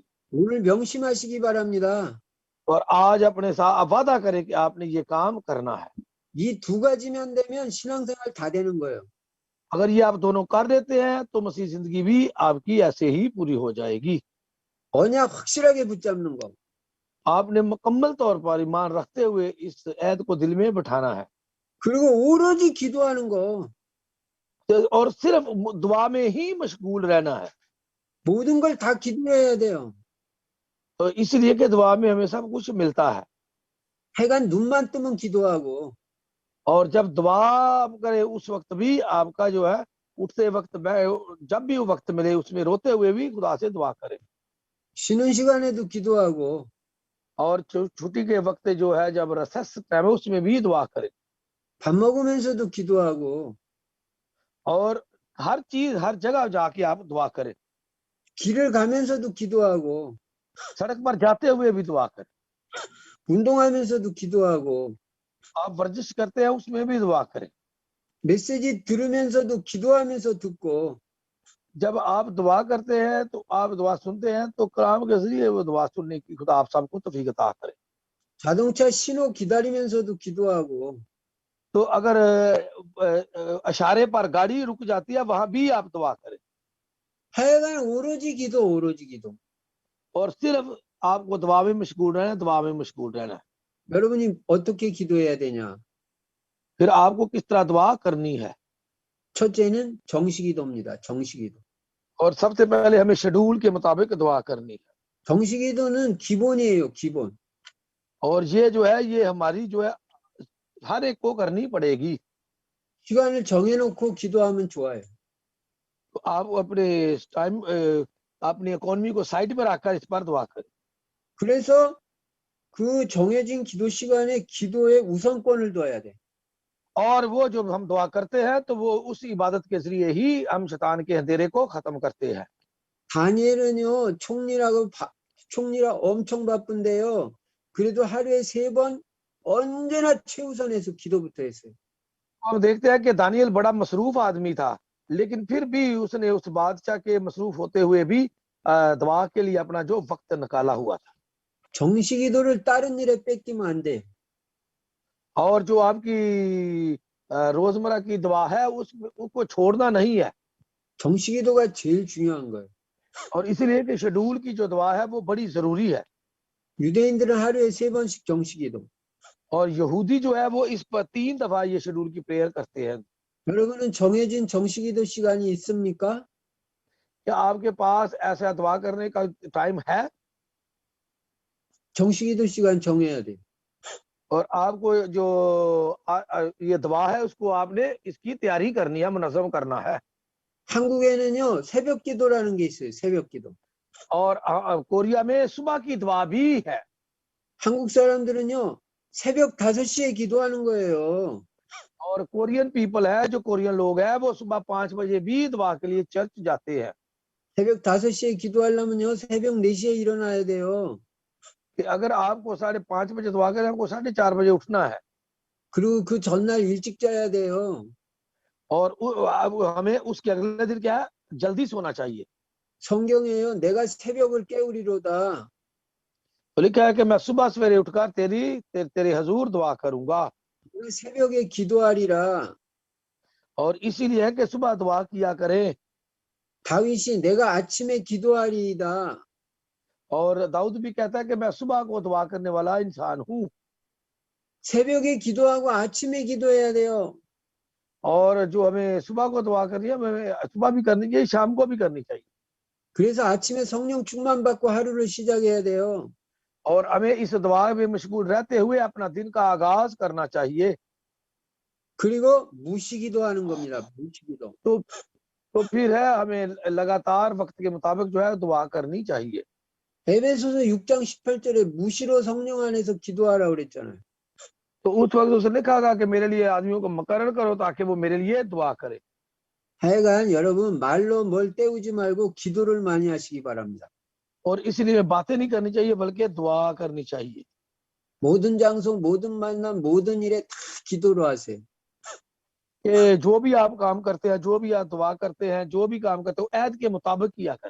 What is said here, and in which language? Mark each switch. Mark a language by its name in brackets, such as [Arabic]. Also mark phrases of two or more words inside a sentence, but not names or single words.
[Korean] 오늘 명심하시기 바랍니다. [Urdu] اور آج اپنے ساتھ وعدہ کریں کہ آپ نے یہ کام کرنا ہے. [Korean] 이 두 가지면 되면 신앙생활 다 되는 거예요. [Urdu] اگر یہ آپ دونوں کر دیتے ہیں تو مسیح زندگی بھی آپ کی ایسے ہی پوری ہو جائے گی. [Korean] 언약 확실하게 붙잡는 거. [Urdu] آپ نے مکمل طور پر ایمان رکھتے ہوئے اس عہد کو دل میں بٹھانا ہے, [Korean] 그리고 오로지 기도하는 거. [Urdu] اور صرف دعا میں ہی مشغول رہنا ہے. [Korean] 모든 걸 다 기도해야 돼요. [Urdu] تو اس لیے کہ دعا میں ہمیں سب کچھ ملتا ہے, [Korean] 하여간 눈만 뜨면 기도하고 [Urdu] اور جب دعا کرے اس وقت بھی آپ کا جو ہے اٹھتے وقت جب بھی وہ وقت ملے اس میں روتے ہوئے بھی خدا سے دعا کریں, [Korean] 쉬는 시간에도 기도하고 [Urdu] اور چھٹی کے وقت جو ہے جب [English] recess time [Urdu] ہے اس میں بھی دعا کریں, [Korean] 밥 먹으면서도 기도하고 [Urdu] اور ہر چیز ہر جگہ جا کے آپ دعا کریں, [Korean] 길을 가면서도 기도하고 [Urdu] سڑک پر جاتے ہوئے بھی دعا کریں, [Korean] 운동하면서도 기도하고, [Urdu] آپ ورزش کرتے ہیں اس میں بھی دعا کریں. [Korean] 메시지 들으면서도 기도하면서 듣고, [Urdu] جب آپ دعا کرتے ہیں تو آپ دعا سنتے ہیں تو کلام کے ذریعے وہ دعا سننے کی خدا آپ سب کو توفیق عطا کرے. [Korean] 자동차 신호 기다리면서도 기도하고, [Urdu] تو اگر اشارے پر گاڑی رک جاتی ہے وہاں بھی آپ دعا کریں, [Korean] 하여간 오로지 기도, 오로지 기도. [Urdu] اور صرف آپ کو دعا میں مشغول رہنا ہے، دعا میں مشغول رہنا ہے. [Korean] 여러분이 어떻게 기도해야 되냐? [Urdu] پھر آپ کو کس طرح دعا کرنی ہے, [Korean] 첫째는 정식기도입니다. 정식기도. [Urdu] اور سب سے پہلے ہمیں شیڈول کے مطابق دعا کرنی ہے. [Korean] 정식기도는 기본이에요. 기본. [Urdu] اور یہ جو ہے یہ ہماری جو ہے ہر ایک کو کرنی پڑے گی. [Korean] 시간을 정해놓고 기도하면 좋아요. [Urdu] تو آپ اپنے ٹائم اپنی اکانومی کو سائیڈ پر رکھ کر اس پر دعا کریں. [Korean] 그래서 그 정해진 기도 시간에 기도에 우선권을 둬야 돼. [Urdu] اور وہ جو ہم دعا کرتے ہیں تو وہ اس عبادت کے ذریعے ہی ہم شیطان کے اندھیرے کو ختم کرتے ہیں. [Korean] 다니엘은요, 총리라 엄청 바쁜데요. 그래도 하루에 3번 언제나 최우선에서 기도부터 했어요. [Urdu] ہم دیکھتے ہیں کہ دانیال بڑا مصروف آدمی تھا، لیکن پھر بھی اس نے اس بادشاہ کے مصروف ہوتے ہوئے بھی دعا کے لیے اپنا جو وقت نکالا ہوا تھا. [Korean] 정식 기도를 다른 일에 뺏기면 안 돼. [Urdu] اور جو آپ کی روزمرہ کی دعا ہے اس کو چھوڑنا نہیں ہے. [Korean] 정식 기도가 제일 중요한 거예요. [Urdu] اور اس لیے کہ شیڈول کی جو دعا ہے وہ بڑی ضروری ہے. [Korean] 유대인들은 하루에 3번씩 정식 기도. [Urdu] اور یہودی جو ہے وہ اس پر 3 دفعہ یہ شیڈول کی پریئر کرتے ہیں. [Korean] 여러분은 정해진 정식 기도 시간이 있습니까? [Urdu] کیا آپ کے پاس ایسا دعا کرنے کا ٹائم ہے? [Korean] 정식 기도 시간 정해야 돼. [Urdu] اور آپ کو جو یہ دعا ہے اس کو آپ نے اس کی تیاری کرنی ہے، منظم کرنا ہے. [Korean] 한국에는요, 새벽 기도라는 게 있어요. 새벽 기도. [Urdu] اور کوریا میں صبح کی دعا بھی ہے. [Korean] 한국 사람들은요, 새벽 5시에 기도하는 거예요. [Urdu] اور [English] Korean people [Urdu] ہے، جو کورین لوگ ہیں وہ صبح 5 بجے بھی دعا کے لیے چرچ جاتے ہیں. [Korean] 새벽 5시에 기도하려면요, 새벽 4시에 일어나야 돼요. [Urdu] کہ اگر آپ کو 5:30 بجے دعا کریں، آپ کو 4:30 بجے اٹھنا ہے. [Korean] 그리고 그 전날 일찍 자야 돼요. [Urdu] اور ہمیں اس کے اگلے دن کیا ہے، جلدی سونا چاہیے. [Korean] 성경에요, 내가 새벽을 깨우리로다. [Urdu] تو لکھا ہے کہ میں صبح سویرے اٹھ کر تیرے حضور دعا کروں گا. [Korean] 내가 새벽에 기도하리라. [Urdu] اور اسی لیے ہے کہ صبح دعا کیا کریں. [Korean] 다윗이 내가 아침에 기도하리이다. [Urdu] اور داؤد بھی کہتا ہے کہ میں صبح کو دعا کرنے والا انسان ہوں. [Korean] 새벽에 기도하고 아침에 기도해야 돼요. [Urdu] اور جو ہمیں صبح کو دعا کرنی ہے، ہمیں صبح بھی کرنی چاہیے، شام کو بھی کرنی چاہیے. [Korean] 그래서 아침에 성령 충만 받고 하루를 시작해야 돼요. [Urdu] اور ہمیں اس دعا میں مشغول رہتے ہوئے اپنا دن کا آغاز کرنا چاہیے. [Korean] 그리고 무시기도 하는 겁니다. 무시기도. [Urdu] تو پھر ہے ہمیں لگاتار وقت کے مطابق جو ہے دعا کرنی چاہیے. [Korean] 에베소서 6장 18절에 무시로 성령 안에서 기도하라 그랬잖아요. [Urdu] تو اس وقت اس نے لکھا کہ میرے لیے آدمیوں کو مقرر کرو تاکہ وہ میرے لیے دعا کرے. [Korean] 하여간 여러분 말로 뭘 때우지 말고 기도를 많이 하시기 바랍니다. [Urdu] اور اس لیے باتیں نہیں کرنی چاہیے بلکہ دعا کرنی چاہیے. [Korean] 모든 장소, 모든 만남, 모든 일에 다 기도로 하세요. [Urdu] کہ جو بھی آپ کام کرتے ہیں، جو بھی آپ دعا کرتے ہیں، جو بھی کام کرتے ہو عہد کے مطابق کیا کریں.